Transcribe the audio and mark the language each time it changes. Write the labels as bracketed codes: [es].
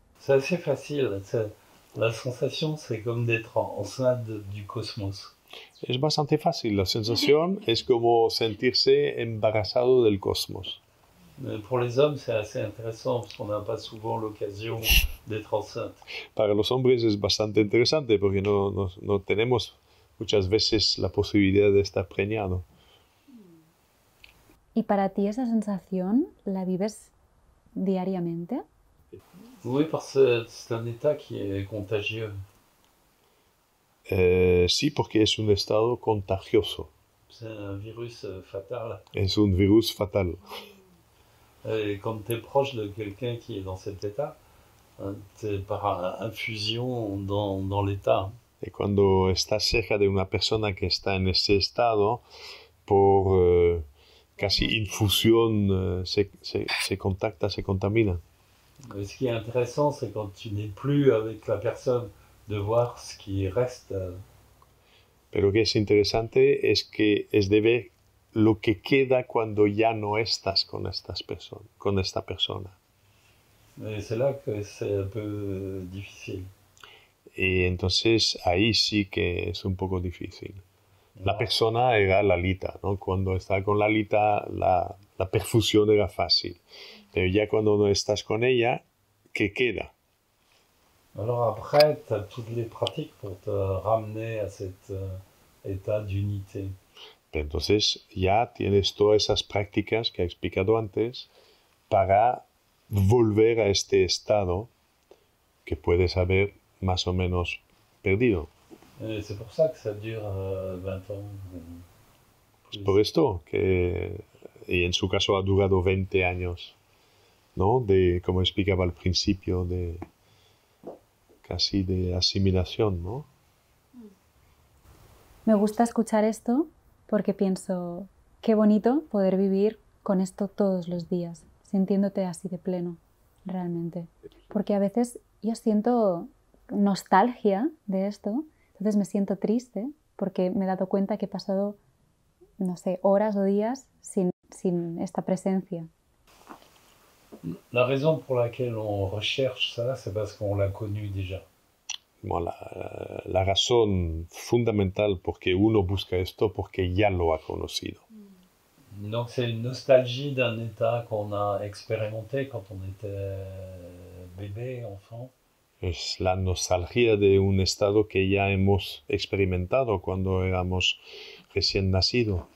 [fr] C'est assez facile. La sensation, c'est comme d'être enceinte du cosmos. [es] Es bastante fácil. La sensación es como sentirse embarazado del cosmos. [fr] Mais pour les hommes, c'est assez intéressant parce qu'on n'a pas souvent l'occasion d'être enceinte. [es] Para los hombres es bastante interesante porque no tenemos muchas veces la posibilidad de estar preñado. ¿Y para ti esa sensación la vives diariamente? [fr] Oui, parce que c'est un état qui est contagieux. [es] Sí, porque es un estado contagioso. [fr] C'est un virus fatal. [es] Es un virus fatal. [fr] Et quand tu es proche de quelqu'un qui est dans cet état, tu es par infusion dans l'état. [es] Y cuando estás cerca de una persona que está en ese estado, por casi infusión se contacta, se contamina. [fr] Et ce qui est intéressant, c'est quand tu n'es plus avec la personne, de voir ce qui reste. [es] Pero que es interesante es que es de ver lo que queda cuando ya no estás con esta persona. [fr] Et c'est là que c'est un peu difficile. [es] Y entonces ahí sí que es un poco difícil. La persona era Lalita, ¿no? Cuando estaba con Lalita la perfusión era fácil. Pero ya cuando no estás con ella, ¿qué queda? [fr] Alors après, tu as toutes les pratiques pour te ramener à cet état d'unité. [es] Entonces ya tienes todas esas prácticas que he explicado antes para volver a este estado que puedes haber más o menos perdido. [fr] Et c'est pour ça que ça dure 20 ans. [es] Es por esto que, y en su caso ha durado 20 años, ¿no? Como explicaba al principio, casi de asimilación, ¿no? Me gusta escuchar esto porque pienso, qué bonito poder vivir con esto todos los días, sintiéndote así de pleno, realmente. Porque a veces yo siento nostalgia de esto, entonces me siento triste porque me he dado cuenta que he pasado, no sé, horas o días sin esta presencia. [fr] La raison pour laquelle on recherche ça, c'est parce qu'on l'a connu déjà. [es] Bueno, la razón fundamental por que uno busca esto, porque ya lo ha conocido. [fr] Donc c'est une nostalgie d'un état qu'on a expérimenté quand on était bébé, enfant. [es] Es la nostalgia de un estado que ya hemos experimentado cuando éramos recién nacidos.